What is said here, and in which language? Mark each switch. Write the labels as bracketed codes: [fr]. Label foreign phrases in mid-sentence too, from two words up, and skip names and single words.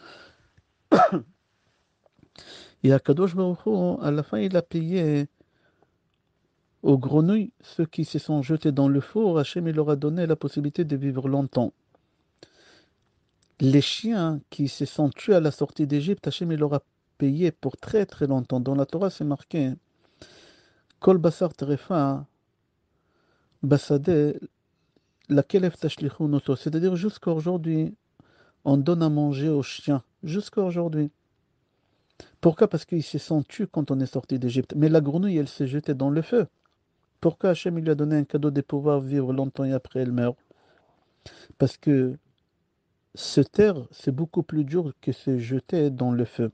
[fr] Et [he] הקדוש ברוך הוא, [fr] à la fin, il a payé aux grenouilles, ceux qui se sont jetés dans le four. Hachem il leur a donné la possibilité de vivre longtemps. Les chiens qui se sont tués à la sortie d'Égypte, Hachem il leur a payé pour très très longtemps. Dans la Torah, c'est marqué [he] כל בשר טרפה בשדה לכלב תשליכון אותו. [fr] C'est-à-dire jusqu'à aujourd'hui, on donne à manger aux chiens. Jusqu'à aujourd'hui. Pourquoi? Parce qu'ils se sont tués quand on est sorti d'Égypte. Mais la grenouille, elle s'est jetée dans le feu. Pourquoi Hachem il lui a donné un cadeau de pouvoir vivre longtemps et après elle meurt? Parce que se taire, c'est beaucoup plus dur que se jeter dans le feu.